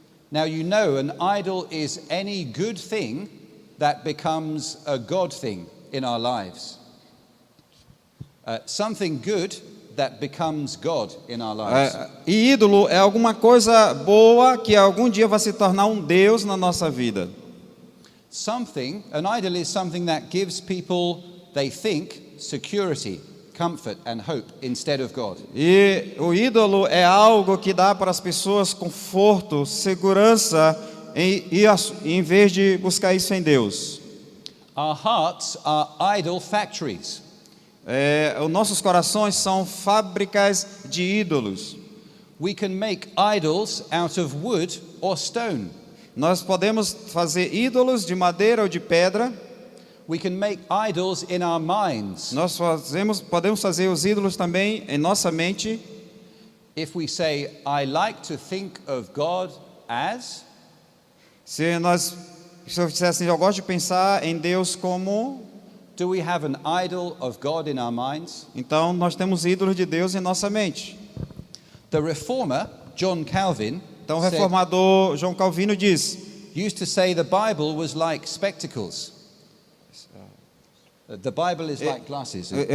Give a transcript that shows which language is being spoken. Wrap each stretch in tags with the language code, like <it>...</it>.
<en>Now you know an idol is any good thing that becomes a God thing in our lives. Something good that becomes God in our lives.</en> <pt>E ídolo é alguma coisa boa que algum dia vai se tornar um Deus na nossa vida.</pt> <en>An idol is something that gives people, they think, security, comfort and hope instead of God.</en> <pt>E o ídolo é algo que dá para as pessoas conforto, segurança, em vez de buscar isso em Deus.</pt> <en>Our hearts are idol factories.</en> <pt>Os nossos corações são fábricas de ídolos.</pt> <en>We can make idols out of wood or stone.</en> <pt>Nós podemos fazer ídolos de madeira ou de pedra.</pt> <en>We can make idols in our minds.</en> <pt>Nós podemos fazer os ídolos também em nossa mente.</pt> <en>If we say, I like to think of God as,</en> <pt>Se eu disser assim, eu gosto de pensar em Deus como,</pt> <en>do we have an idol of God in our minds?</en> <pt>então nós temos ídolos de Deus em nossa mente.</pt> <en>The reformer, John Calvin,</en> <pt>Então o reformador João Calvino diz:</pt> <en>used to say the Bible was like spectacles. The Bible is like glasses.</en>